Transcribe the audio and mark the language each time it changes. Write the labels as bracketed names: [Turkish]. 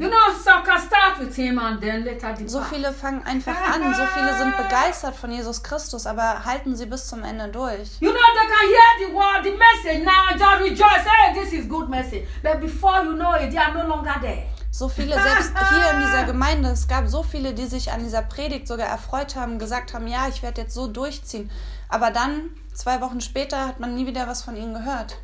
[English] You know, so, can start with him and then later depart. [German] So viele fangen einfach an, so viele sind begeistert von Jesus Christus, aber halten sie bis zum Ende durch. [English] You know, they can hear the word, the message, now just rejoice, hey, this is good message. But before you know it, they are no longer there. [German] So viele, selbst hier in dieser Gemeinde, es gab so viele, die sich an dieser Predigt sogar erfreut haben, gesagt haben, ja, ich werde jetzt so durchziehen. Aber dann, 2 Wochen später, hat man nie wieder was von ihnen gehört.